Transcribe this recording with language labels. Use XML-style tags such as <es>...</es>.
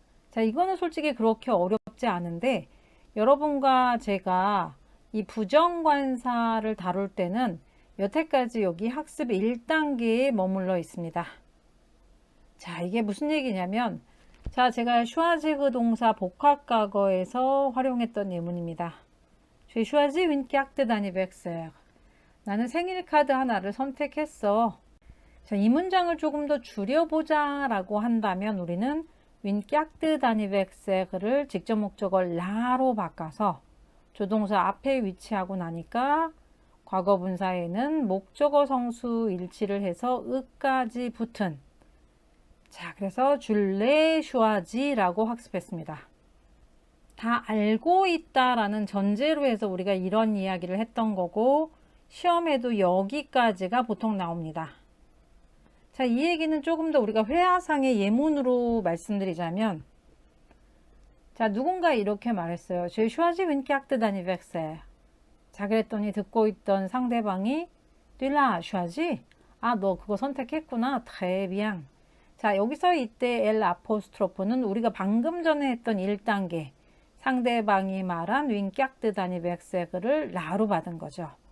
<ko>자, 이거는 솔직히 그렇게 어렵지 않은데 여러분과 제가 이 부정관사를 다룰 때는 여태까지 여기 학습 1단계에 머물러 있습니다. 자, 이게 무슨 얘기냐면, 자, 제가 슈아지그 동사 복합과거에서 활용했던 예문입니다.</ko> <fr>J'ai choisi une carte d'anniversaire.</fr> <ko>나는 생일 카드 하나를 선택했어. 자, 이 문장을 조금 더 줄여보자 라고 한다면 우리는</ko> <fr>une carte d'anniversaire</fr> <ko>를 직접 목적어 라로 바꿔서 조동사 앞에 위치하고 나니까 과거 분사에는 목적어 성수 일치를 해서 으까지 붙은, 자, 그래서 줄레 슈아지라고 학습했습니다. 다 알고 있다라는 전제로 해서 우리가 이런 이야기를 했던 거고 시험에도 여기까지가 보통 나옵니다. 자, 이 얘기는 조금 더 우리가 회화상의 예문으로 말씀드리자면, 자, 누군가 이렇게 말했어요.</ko> <fr>J'ai choisi une carte d'anniversaire.</fr> <ko>자, 그랬더니 듣고 있던 상대방이</ko> <fr>Tu l'as choisi?</fr> <ko>아, 너 그거 선택했구나.</ko> <fr>Très bien.</fr> <ko>자, 여기서 이때 L 아포스트로프는 우리가 방금 전에 했던 1단계 상대방이 말한</ko> <fr>une carte d'anniveraire</fr> <ko>를 라로 받은 거죠.</ko>